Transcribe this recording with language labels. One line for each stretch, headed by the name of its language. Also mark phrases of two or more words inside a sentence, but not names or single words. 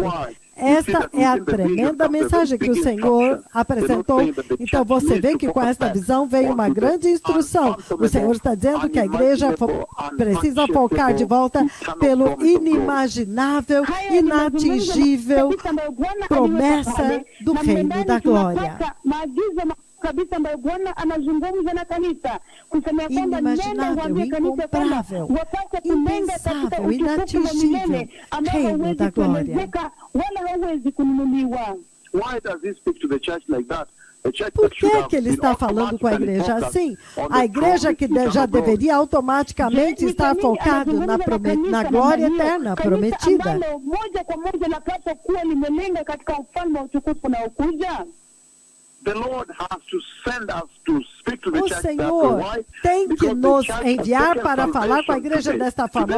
Portuguese: Esta é a tremenda mensagem que o Senhor apresentou. Então você vê que com esta visão veio uma grande instrução. O Senhor está dizendo que a igreja precisa focar de volta pelo inimaginável, inatingível promessa do reino da glória.
Swahili: Kabisa ambayo Bwana anazungumza na kanisa kusema kwamba
Portuguese: inimaginável, incomparável, impensável, inatingível reino da glória.
Swahili: Wala hawezi kununuliwa.
English: Why does he speak to the church like that?
Portuguese: Por que ele está falando com a igreja assim? A igreja que já deveria automaticamente estar focada na glória eterna prometida. O Senhor tem que nos enviar para falar com a igreja desta forma.